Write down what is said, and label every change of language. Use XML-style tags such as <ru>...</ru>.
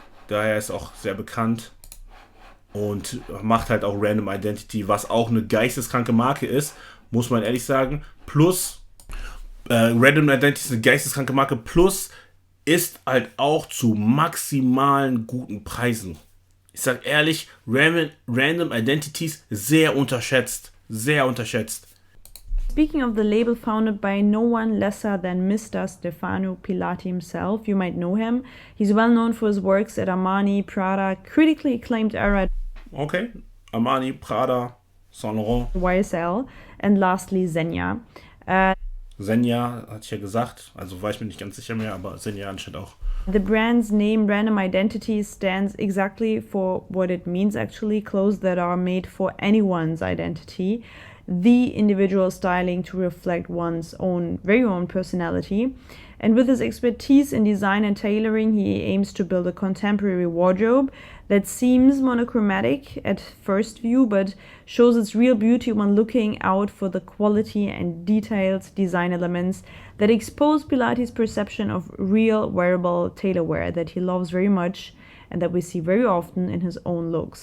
<de>Daher ist auch sehr bekannt. Und macht halt auch Random Identity, was auch eine geisteskranke Marke ist, muss man ehrlich sagen. Plus, Random Identity ist eine geisteskranke Marke. Plus, ist halt auch zu maximalen guten Preisen. Ich sag ehrlich, Random Identities sehr unterschätzt. Sehr unterschätzt.</de> <en>Speaking of the label founded by no one lesser than Mr. Stefano Pilati himself, you might know him. He's well known for his works at Armani, Prada, critically acclaimed era. Okay, Armani, Prada, Saint Laurent. YSL, and lastly Zegna.</en> <de>Zegna hatte ich ja gesagt, also war ich mir nicht ganz sicher mehr, aber Zegna anscheinend auch.</de> <en>The brand's name, Random Identities, stands exactly for what it means actually, clothes that are made for anyone's identity, the individual styling to reflect one's own, very own personality. And with his expertise in design and tailoring, he aims to build a contemporary wardrobe that seems monochromatic at first view, but shows its real beauty when looking out for the quality and detailed design elements that expose Pilati's perception of real wearable tailorwear that he loves very much and that we see very often in his own looks.</en>